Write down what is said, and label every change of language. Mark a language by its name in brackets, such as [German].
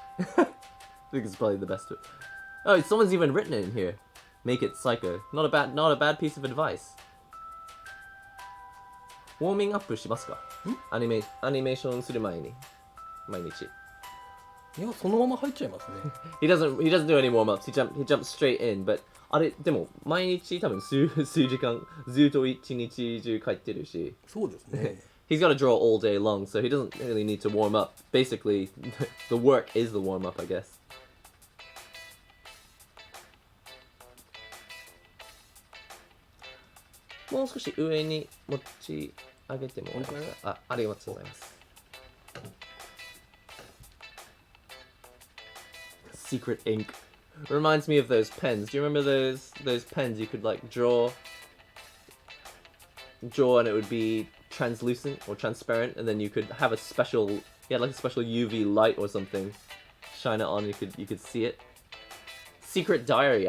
[English] I think it's probably the best. Oh, someone's even written it in here. Make it psycho. Not a bad piece of advice. Warming up [Japanese] しますか？アニメーションする前に毎日。いや、そのまま入っちゃいますね。 [English] He doesn't do any warm ups. He jumps straight in. [Japanese] But あれでも毎日多分数時間ずっと一日中書いてるし。そうですね。 [English] He's got to draw all day long, so he doesn't really need to warm up. Basically, the work is the warm up, I guess. [Japanese] もう少し上に持ち上げてもらえますか？ありがとうございます。 [English] Secret ink reminds me of those pens. Do you remember those pens you could like draw and it would be translucent or transparent, and then you could have a special, like a special UV light or something, shine it on. You could see it. Secret Diary.